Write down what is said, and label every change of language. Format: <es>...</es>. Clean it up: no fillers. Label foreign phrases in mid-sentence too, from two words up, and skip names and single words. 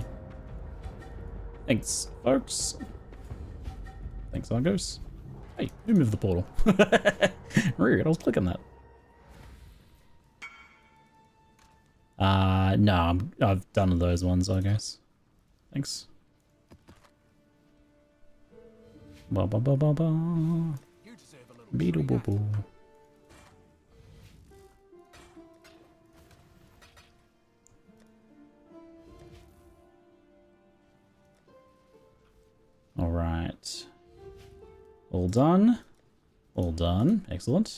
<en>Thanks, folks. Thanks, Argos. Hey, who moved the portal? Rude, I was clicking that. No, I've done those ones, I guess. Thanks. Ba ba ba ba ba. Beetle boo boo. All right. All done. All done. Excellent.</en>